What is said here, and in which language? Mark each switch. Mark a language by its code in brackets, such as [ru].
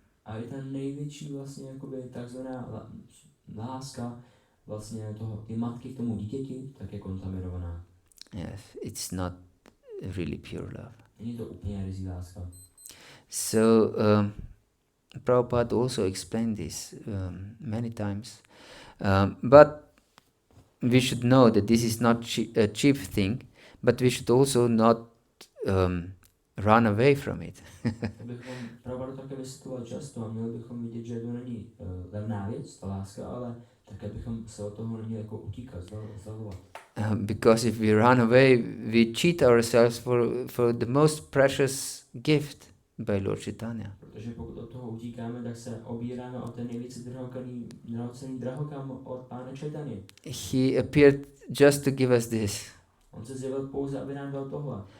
[cs] A i ta největší vlastně jakoby takzvaná láska vlastně ty matky k tomu dítěti, tak je kontaminovaná. [en] Yes, it's not really pure love. [cs] Není to úplně rizí láska. [en] So Prabhupada also explained this many times, but we should know that this is not a cheap thing, but we should also not run away from it. [cs] Prabhupada také vysvětloval často a měli bychom vidět, že to není levná věc, ta láska, ale také bychom se od toho neměli jako utíkat, zdalovat. [en] Because if we run away, we cheat ourselves for the most precious gift by Lord Chaitanya. [cs] Protože pokud od toho utíkáme, tak se obíráme o ten nejvíce drahocenný drahokam od Pána Chaitanya. [en] He appeared just to give us this. [cs] On se zjevil pouze, aby nám dal tohle.